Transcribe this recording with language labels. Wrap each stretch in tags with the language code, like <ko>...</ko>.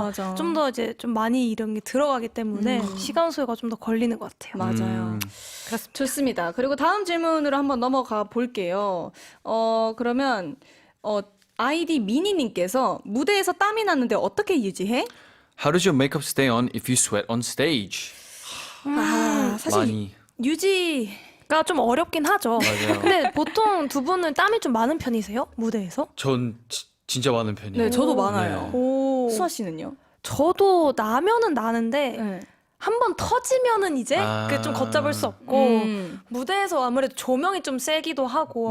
<ko>맞아. 좀 더 이제 좀 많이 이런 게 들어가기 때문에 시간 소요가 좀 더 걸리는 것 같아요. 맞아요. 좋습니다. 그리고 다음 질문으로 한번 넘어가 볼게요. 그러면 아이디 미니님께서 무대에서 땀이 났는데 어떻게 유지해?</ko> <en>How does your makeup stay on if you sweat on stage?</en> <ko>사실 많이. 유지가 좀 어렵긴 하죠. 맞아요. 근데 보통 두 분은 땀이 좀 많은 편이세요? 무대에서? 전 진짜 많은 편이에요. 네, 저도 많아요. 오. 수아 씨는요? 저도 나면은 나는데 네. 한 번 터지면은 이제 그 좀 걷잡을 수 없고 무대에서 아무래도 조명이 좀 세기도 하고</ko>